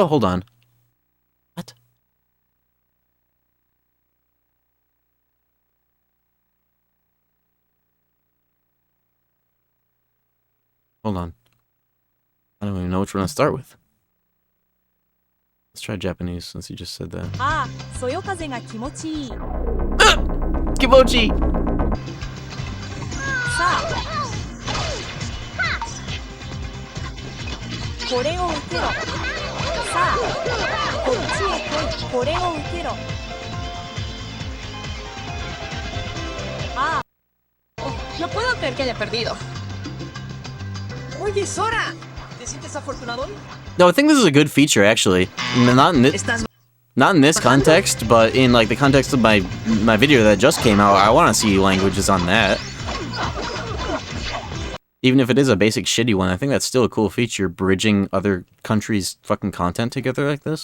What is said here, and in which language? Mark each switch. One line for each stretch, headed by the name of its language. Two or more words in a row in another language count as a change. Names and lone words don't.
English: Hold on. What? Hold on. I don't even know which one to start with. Let's try Japanese since you just said that.
Japanese: ああ、そよ風が気持ちいい。 Kimochi! これを受けろ。さあ、こっちへ来い。これを受けろ。Ah.
Spanish: Oh, no puedo creer que haya perdido. Oye, Sora, ¿te sientes afortunado?
English: No, I think this is a good feature, actually. Not in this context, but in like the context of my video that just came out, I want to see languages on that. Even if it is a basic shitty one, I think that's still a cool feature, bridging other countries' fucking content together like this.